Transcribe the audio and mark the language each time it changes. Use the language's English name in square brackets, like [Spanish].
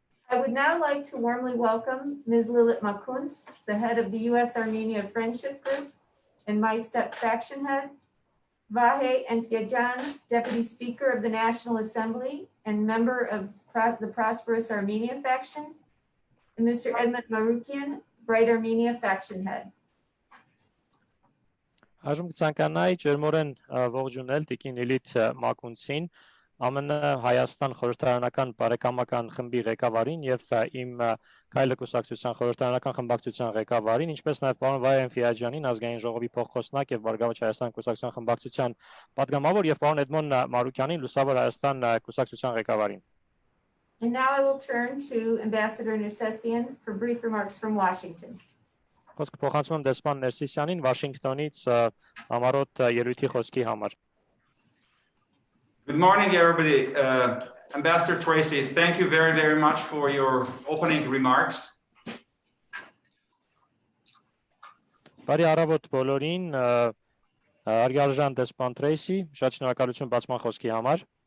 [English] I would now like to warmly welcome Ms. Lilith Makaunce, the head of the U.S.-Armenia Friendship Group and my faction head, Vahé Énfiajyane, Deputy Speaker of the National Assembly and member of the Prosperous Armenia faction, and Mr. Édmon Marուքյանը, Bright Armenia faction head. [Armenian] Այժմ կցանկանայի ջերմորեն ողջունել տիկին Լիլիթ Մակունցին, ԱՄՆ Հայաստան խորհրդարանական բարեկամական խմբի ղեկավարին եւ իմ Քայլը կուսակցության խորհրդարանական խմբակցության ղեկավարին, ինչպես նաեւ պարոն Վահե Էնֆիաջյանին, ազգային ժողովի փոխխոսնակ եւ Բարգավաճ Հայաստան կուսակցության խմբակցության պատգամավոր եւ պարոն Էդմոն Մարուքյանին, Լուսավոր Հայաստան կուսակցության ղեկավարին։ [English] And now I will turn to Ambassador Nersessian for brief remarks from Washington. [Armenian] Խոսքը փոխանցում եմ դեսպան Ներսիսյանին Վաշինգտոնից համառոտ ելույթի խոսքի համար։ [English] Good morning, everybody. Ambassador Tracy, thank you very, very much for your opening remarks. [Armenian] Բարի առավոտ բոլորին, Արգարժան դեսպան Tracy, շատ շնորհակալություն բացման խոսքի համար։